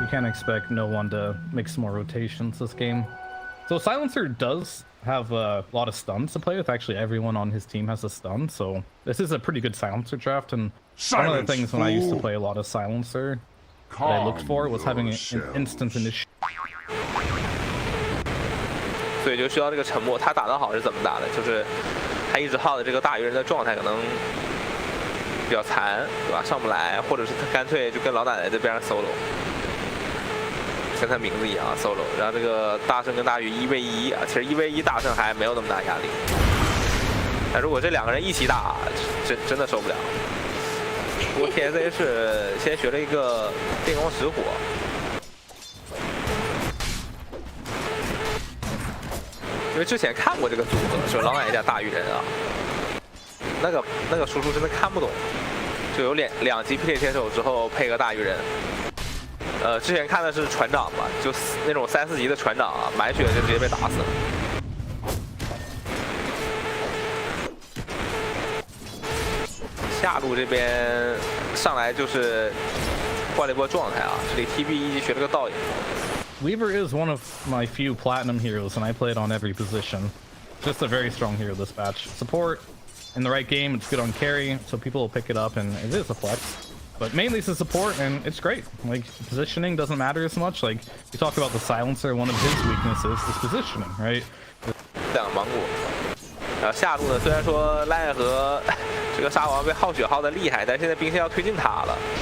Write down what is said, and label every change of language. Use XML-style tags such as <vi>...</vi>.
<en>you can't expect no one to make some more rotations this game. So Silencer does have a lot of stuns to play with. Actually, everyone on his team has a stun, so this is a pretty good Silencer draft. And one of the things when I used to play a lot of Silencer that I looked for was having an instant initiative.</en> <zh>所以就需要这个沉默。他打得好是怎么打的？就是他一直耗的这个大鱼人的状态可能比较残，对吧？上不来，或者是他干脆就跟老奶奶这边 solo， 跟他名字一样 solo。然后这个大圣跟大鱼1v1啊，其实1v1大圣还没有那么大压力。但如果这两个人一起打，真的受不了。不过 TSA 是先学了一个电光石火。因为之前看过这个组合，说老奶奶加大鱼人啊，那个输出真的看不懂，就有两级霹雳天手之后配个大鱼人，之前看的是船长嘛，就那种3、4级的船长啊，满血就直接被打死了。下路这边上来就是换了一波状态啊，这里 TB 一级学了个倒影。</zh> <en>Weaver is one of my few platinum heroes, and I play it on every position. Just a very strong hero this batch. Support, in the right game, it's good on carry, so people will pick it up, and it is a flex. But mainly it's a support, and it's great. Like, positioning doesn't matter as much. Like, you talk about the Silencer, one of his weaknesses is positioning, right?</en> <zh>2个芒果，然后下路呢，虽然说奈和这个沙王被耗血耗的厉害，但现在兵线要推进塔了。</zh>